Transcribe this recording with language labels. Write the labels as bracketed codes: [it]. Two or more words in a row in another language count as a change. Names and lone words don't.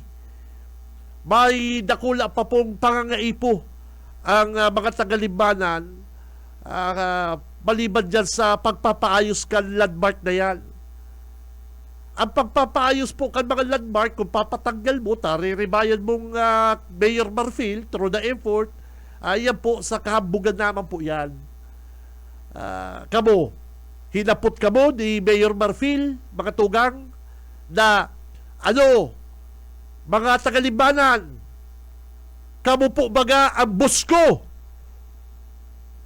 [bik] May dakula pa pong pangangaipo ang mga taga-Limanan, maliban dyan sa pagpapaayos kan landmark na yan. Ang pagpapaayos po kan mga landmark, kung papatanggal mo, riribayan mong Mayor Marfil [en] through the effort, [bik] yan po, sa kahambugan naman po yan. Kamo, hinapot kamo ni Mayor Marfil, mga tugang, na mga taga-Libanan, kamo po baga ang boss ko.